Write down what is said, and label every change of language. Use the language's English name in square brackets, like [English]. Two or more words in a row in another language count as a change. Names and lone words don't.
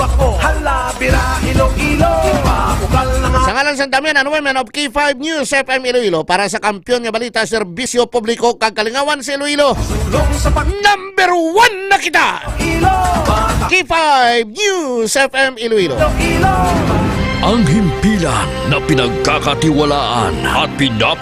[Hiligaynon] Sa ngalan sa Damian and Women of K5 News FM Iloilo para sa kampiyon nga balita, serbisyo publiko kag kalingawan sa Iloilo. Number 1 na kita! K5 News FM Iloilo. [Filipino] Ang himpilan na pinagkakatiwalaan at